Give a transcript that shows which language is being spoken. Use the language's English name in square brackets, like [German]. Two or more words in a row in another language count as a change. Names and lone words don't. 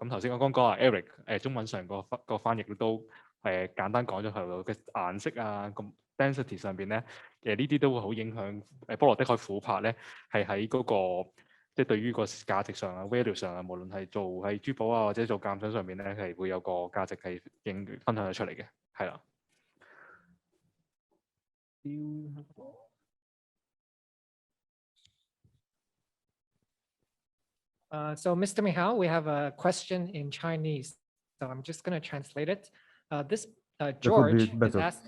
[Cantonese] 咁頭先我剛講啊 Eric 中文上個翻譯都簡單講咗佢嘅顏色啊，咁 density 上邊咧呢啲都會好影響波羅的海琥珀咧係喺嗰個。即係對於個價值上啊 value 上啊，無論係做喺珠寶啊或者做鑑賞上面咧，係會有個價值係分享咗出嚟嘅，係啦。 [English] So Mr. Michal, we have a question in Chinese. So I'm just going to translate it. George is asking.